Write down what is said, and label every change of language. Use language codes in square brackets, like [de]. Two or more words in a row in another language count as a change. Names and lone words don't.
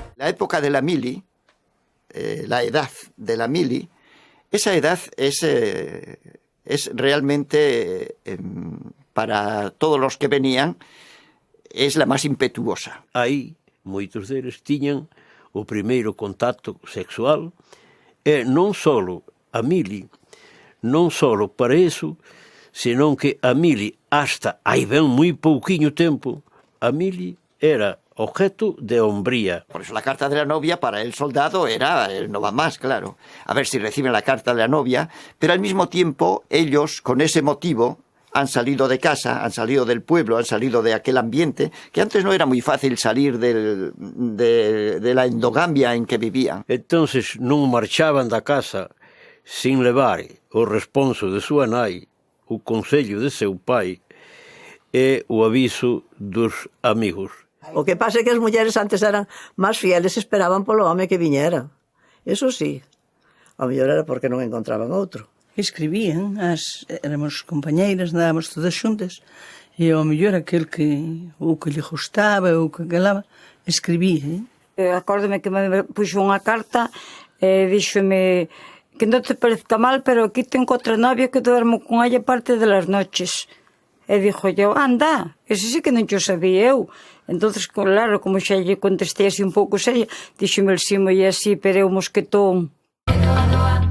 [es] época de la mili, la edad de la mili, esa edad es realmente, para todos los que venían, es la máis impetuosa. [gl] Aí, moitos deles tiñan o primeiro contacto sexual e non só a mili, non só para eso, senón que a mili, hasta aí ben moi pouquiño tempo, [es] a mili era objeto de hombría. Por eso la carta de la novia para el soldado era no va más, claro. A ver si reciben la carta de la novia, pero al mismo tiempo ellos, con ese motivo, han salido de casa, han salido del pueblo, han salido de aquel ambiente, que antes no era muy fácil salir de la endogamia en que vivían. [gl] Entonces non marchaban da casa sin levar o responso de súa nai, o consello de seu pai e o aviso dos amigos. O que pasa é que as mulleres antes eran máis fieles e esperaban polo home que viñera. [es] Eso sí. [gl] A mellor era porque non encontraban outro. Escribían, éramos compañeiras, andábamos todas xuntas, e ao mellor aquel que o que lle gustaba, ou que galaba, escribía. Acórdome que me puxo unha carta e díxome que [es] non te parezca mal, pero aquí tengo outra novia que duermo con ella parte de las noches. [gl] E dixo eu, anda, ese sí que non yo sabía eu. Entonces, claro, como xa lle contestei así un pouco seria, díxome el sí, moi así, pero eu mosquetón. Doa, doa,